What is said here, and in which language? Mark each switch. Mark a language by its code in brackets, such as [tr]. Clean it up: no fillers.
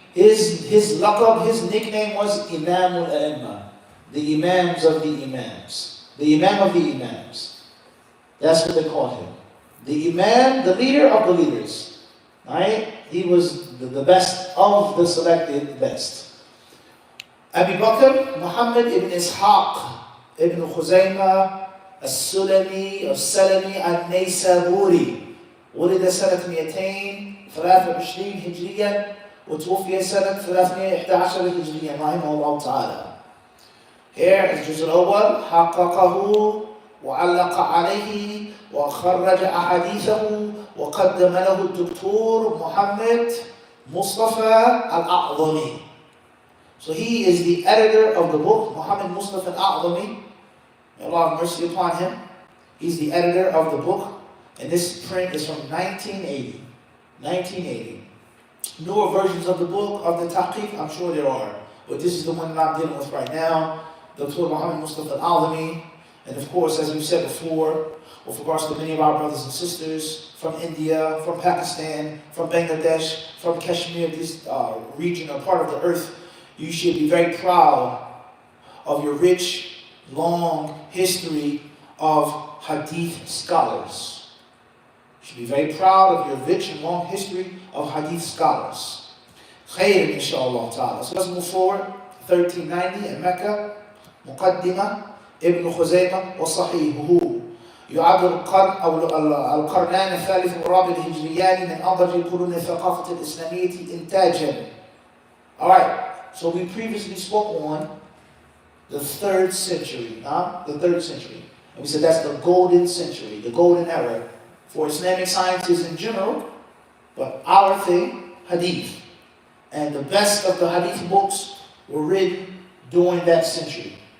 [en] His laqab, his nickname was Imam al-A'imma. The Imams of the Imams. The Imam of the Imams. That's what they called him. The Imam, the leader of the leaders. Right? He was the best of the selected best. [ar] Abu Bakr, Muhammad ibn Ishaq, ibn Khuzaymah, السلمي النيسابوري ولد سنة 223 هجريا وتوفي سنة 311 هجريا رحمه الله تعالى. [en] Here is [ar] الجزء الأول حققه وعلق عليه وخرج أحاديثه وقدم له الدكتور محمد مصطفى الأعظمي. [en] So he is the editor of the book, Muhammad Mustafa al-A'zami. May Allah have mercy upon him. He's the editor of the book, and this print is from 1980. 1980. Newer versions of the book, of the Tahqiq, I'm sure there are, but this is the one that I'm dealing with right now. Dr. Muhammad Mustafa al-A'zami, and of course, as we've said before, with regards to many of our brothers and sisters from India, from Pakistan, from Bangladesh, from Kashmir, this region or part of the earth, you should be very proud of your rich, long history of Hadith scholars. You should be very proud of your rich and long history of Hadith scholars. [ar] خير inshallah ta'ala. [en] So let's move forward. 1390 in Mecca. [ar] مقدمة ابن خزيمة وصحيحه يعد القرن أو القرنان الثالث والرابع الهجريان من أضج القرون الثقافة الإسلامية إنتاجا. [en] Alright, so we previously spoke on the 3rd century, the 3rd century. And we said that's the golden century, the golden era for Islamic sciences in general, but our thing, Hadith. And the best of the Hadith books were written during that century.